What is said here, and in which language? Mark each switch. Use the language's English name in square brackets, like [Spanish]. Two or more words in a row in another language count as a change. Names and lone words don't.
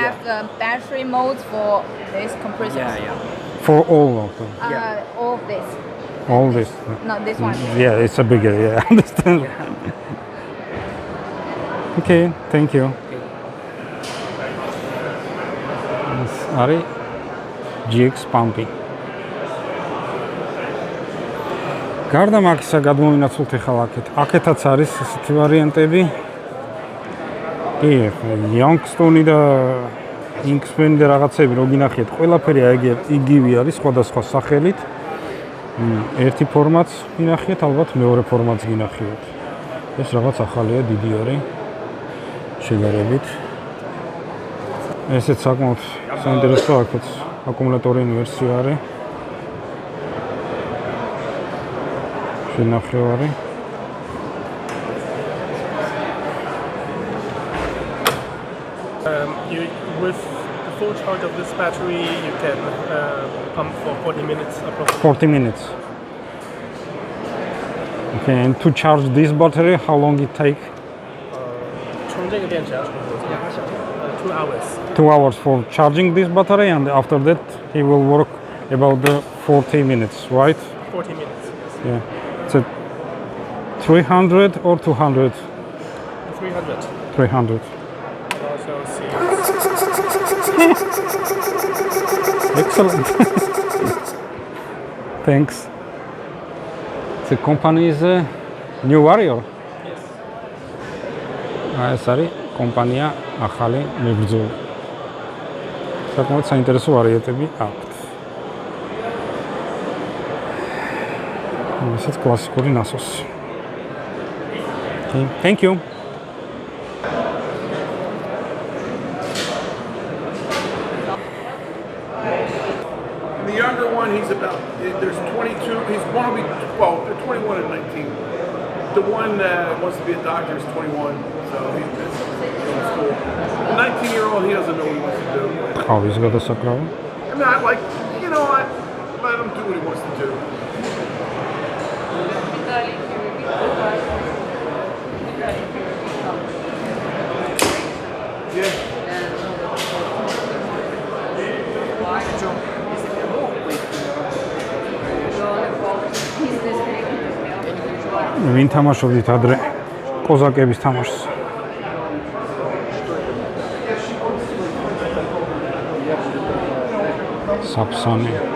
[English] have the battery modes for this compressor. For all of them. All of this. All this. Not this one. Yeah, it's a bigger, I understand. Okay, thank you. This არის GX Pumpy. [Georgian] გარდა მაგისა გადმოვინაცვლოთ ახლა აქეთ. აქეთაც არის ესეთი ვარიანტები. კი, Youngstone და Inkspan და რაღაცები რო გინახეთ, ყველაფერი იგივე არის სხვადასხვა სახელით. ერთი ფორმატს გინახეთ, ალბათ მეორე ფორმატს გინახეთ. ეს რაღაც ახალია, დიდი არის. შეგარებით. ესეც საკმაოდ საინტერესო აქაც აკუმულატორიანი ვერსია არის. შენახევარი. [English] With the full charge of this battery, you can pump for 40 minutes approximately. 40 minutes. Okay, and to charge this battery, how long it take? [Chinese] 充这个电池要充多久？2 hours. [English] 2 hours for charging this battery, and after that, it will work about the 40 minutes, right? 40 minutes. Yeah. So 300 or 200? 300. 300. Also see. Excellent. Thanks. The company is New Warrior. Yes. [Georgian] ეს არის კომპანია ახალი მებრძოლი. საკმაოდ საინტერესო ვარიანტები აქვთ. ესეც კლასიკური ნასოსი. [English] Thank you. The younger one, there's 22, he's one will be 12, they're 21 and 19. The one that wants to be a doctor is 21, so he's going to school. The 19-year-old, he doesn't know what he wants to do. [Georgian] ყავის გადასაკრავი. [English] I mean, I let him do what he wants to do. Yeah. [Georgian] ვინ თამაშობდით ადრე კოზაკების თამაშს? საფსანი.